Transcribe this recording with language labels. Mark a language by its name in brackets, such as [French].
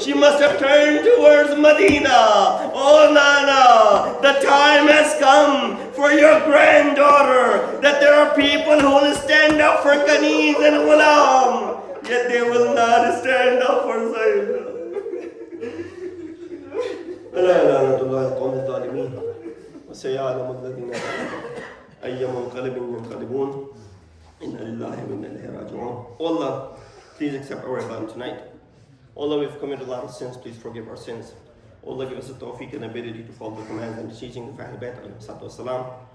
[English] She must have turned towards Medina. Oh Nana, the time has come for your granddaughter, that there are people who will stand up for Khanis and Ghulam, yet they will not stand up for Zainab. [Arabic] ألا لعنة الله القوم الظالمين وسيعلم الذين أي منقلب ينقلبون إنا لله وإنا إليه راجعون. [English] Allah, please accept our ibadah tonight. Allah, we've committed a lot of sins, please forgive our sins. Allah, give us the tawfiq and ability to follow the commands and the teaching of Ahlul Bayt alayhi salatu wasalam.